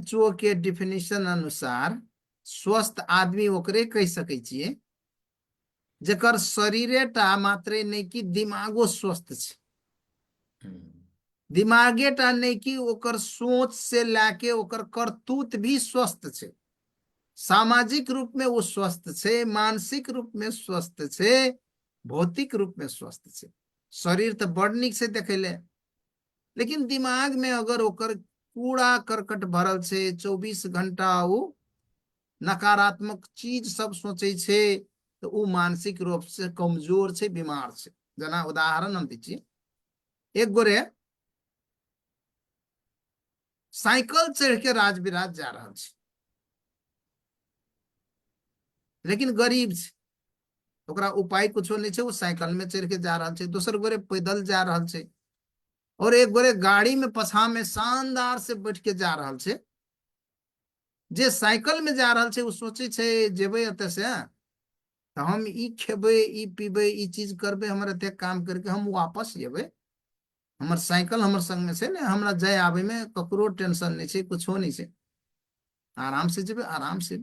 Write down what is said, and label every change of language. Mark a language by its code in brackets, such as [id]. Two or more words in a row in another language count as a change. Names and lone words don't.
[mai] WHO के डिफिनेशन अनुसार स्वस्थ आदमी ओकरे कह सके छिए जेकर शरीरे टा मात्रे नहीं कि दिमागो स्वस्थ छै, दिमागे टा नहीं कि ओकर सोच से लाके ओकर करतूत भी स्वस्थ छै, सामाजिक रूप में वो स्वस्थ छै, मानसिक रूप में स्वस्थ छै, भौतिक रूप में स्वस्थ छै। शरीर तो बड़ निक से देखे ले, लेकिन दिमाग में अगर ओकर कूड़ा करकट भरल छै, 24 घंटा वो नकारात्मक चीज सब सोचे छै, तो वो मानसिक रूप से कमजोर छै, बीमार छै। जना उदाहरण हम दीजिए, एक गोरे साइकिल चढ़ के राज बिराज जा रहा छै, लेकिन गरीब छै, ओकरा उपाय कुछो नहीं छै, वो साइकिल में चढ़ के जा रहा छै, दोसर गोरे पैदल जा रहा छै, और एक गोरे गाड़ी में पछा में शानदार से बैठ के जा रहा छै। जे साइकिल में जा रहा छै वो सोचे छै जेबे एते से तो हम ई खेबे, ई पीबे, ई चीज करबे, हमर एते काम करके हम वापस जेबे, हमर साइकिल हमर संग में से ने, हमरा जाय आबे में ककरो टेंशन नहीं छै, कुछो नहीं छै, आराम से जेबे, आराम से।